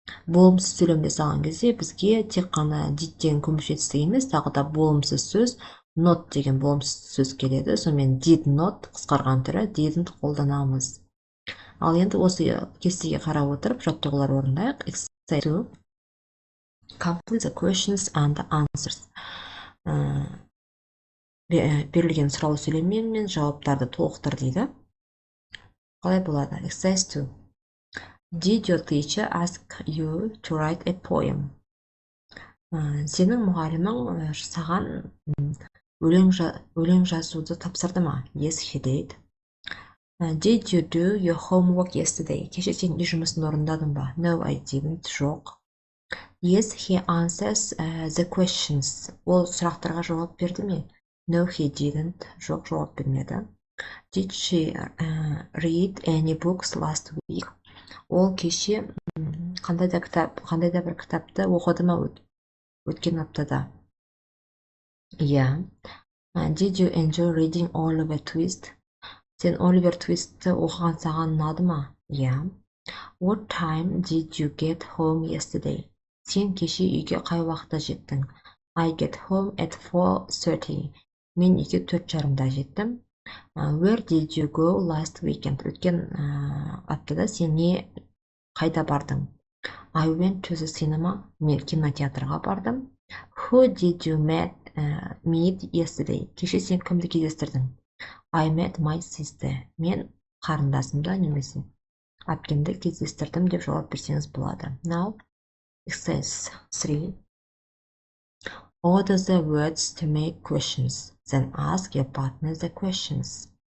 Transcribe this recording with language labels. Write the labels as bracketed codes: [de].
[kk] Болымсыз сөйлем жасаған кезде бізге тек қана did деген көмекші етістік емес, тағы да болымсыз сөз not деген болымсыз сөз келеді. Сонымен did not қысқарған түрі didn't қолданамыз. Ал енді осы кестеге қарап отырып жаттығулар орындайық. [en] Exercise 2. Complete the questions and answers. [kk] Берілген сұраулы сөйлеммен мен жауаптарды толықтыр дейді. Қалай болады? Exercise 2. [en] Did your teacher ask you to write a poem? [kk] Сенің мұғалімің саған өлең жазуды тапсырды ма? [en] Yes, he did. Did you do your homework yesterday? [kk] Кеше сен үй жұмысын орындадың ба? [en] No, I didn't. [kk] Жоқ. [en] Yes, he answers the questions. [kk] Ол сұрақтарға жауап берді ме? [en] No, he didn't. [kk] Жоқ, жауап бермеді. [en] Did she read any books last week? [kk] Ол кеше қандай да бір кітапты оқыды ма өткен аптада? [en] Yeah. Did you enjoy reading Oliver Twist? [kk] Сен Оливер Твистті оқыған саған ұнады ма? [en] Yeah. What time did you get home yesterday? [kk] Сен кеше үйге қай уақытта жеттің? [en] I get home at 4:30. [kk] Мен үйге 4:30-да жеттім. [en] Where did you go last weekend? [kk] Өткен аптада сен қайда бардың? [en] I went to the cinema. [kk] Мен кинотеатрға бардым. [en] Who did you meet yesterday? [kk] Кеше сен кімді кездестірдің? [en] I met my sister. [kk] Мен қарындасымды немесе әпкемді кездестірдім деп жауап берсеңіз болады. [en] Now, exercise 3. Order the words to make questions. Then ask your partner the questions.